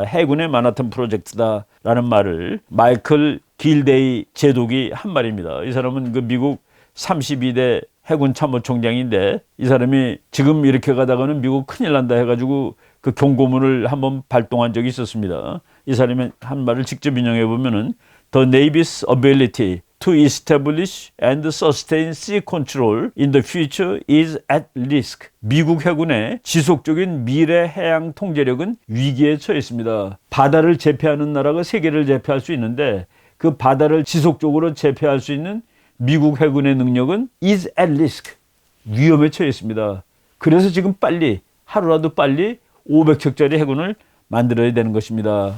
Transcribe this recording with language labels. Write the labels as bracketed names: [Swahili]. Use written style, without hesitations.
[Korean] 해군의 마나탄 프로젝트다라는 말을 마이클 길데이 제독이 한 말입니다. 이 사람은 그 미국 32대 해군 참모총장인데 이 사람이 지금 이렇게 가다가는 미국 큰일 난다 해가지고 그 경고문을 한번 발동한 적이 있었습니다. 이 사람이 한 말을 직접 인용해 보면은 [English] The Navy's ability to establish and sustain sea control in the future is at risk. [Korean] 미국 해군의 지속적인 미래 해양 통제력은 위기에 처해 있습니다. 바다를 제패하는 나라가 세계를 제패할 수 있는데 그 바다를 지속적으로 제패할 수 있는 미국 해군의 능력은 [English] is at risk. [Korean] 위험에 처해 있습니다. 그래서 지금 빨리 하루라도 빨리 500척짜리 해군을 만들어야 되는 것입니다.